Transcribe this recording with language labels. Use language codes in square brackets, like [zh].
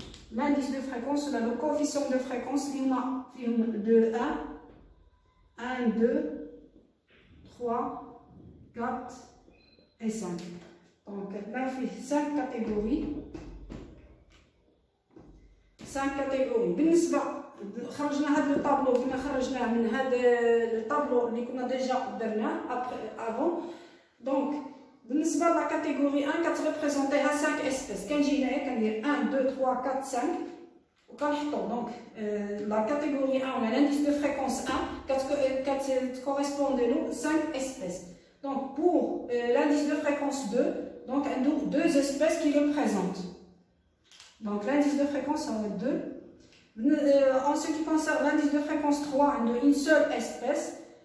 [fr] L'indice de fréquence, on a le coefficient de fréquence, il y en a de 1, 2, 3, 4 et 5. Donc, là, il fait 5 catégories. 5 catégories. [ar] بالنسبة خرجنا هذا الطابلو كنا خرجناه من هذا الطابلو اللي كنا ديجا درناه avant. Donc بالنسبة لا catégorie 1 كتريبريزونتيها 5 espèces. كنجي هنايا كندير 1 2 3 4 5 وكنحطو. [fr] Donc la catégorie 1 on a l'indice de fréquence 1 correspondait له 5 espèces. Donc pour l'indice de fréquence 2, donc on a 2 espèces qui le présentent. Donc l'indice de fréquence on a 2. En ce qui concerne l'indice de fréquence 3, on a une seule espèce.